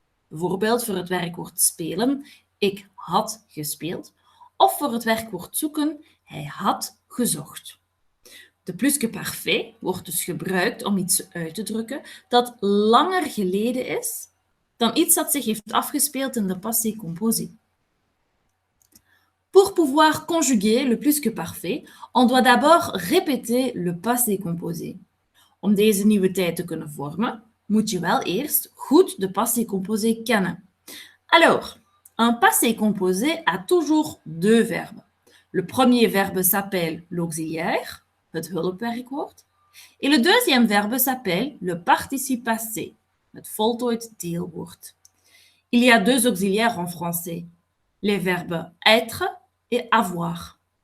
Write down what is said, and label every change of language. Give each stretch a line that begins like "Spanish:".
Dutch: Bijvoorbeeld voor het werkwoord spelen, ik had gespeeld. Of voor het werkwoord zoeken, hij had gezocht. De plus que parfait wordt dus gebruikt om iets uit te drukken dat langer geleden is dan iets dat zich heeft afgespeeld in de passé composé.
French: Pour pouvoir conjuguer le plus que parfait, on doit d'abord répéter le passé composé.
Dutch: Om deze nieuwe tijd te kunnen vormen, moet je wel eerst goed de passé composé kennen.
French: Alors, un passé composé a toujours 2 verbes. Le premier verbe s'appelle l'auxiliaire,
Dutch: het hulpwerkwoord,
French: et le deuxième verbe s'appelle le participe passé,
Dutch: het voltooid deelwoord.
French: Il y a 2 auxiliaires en français, les verbes être et avoir.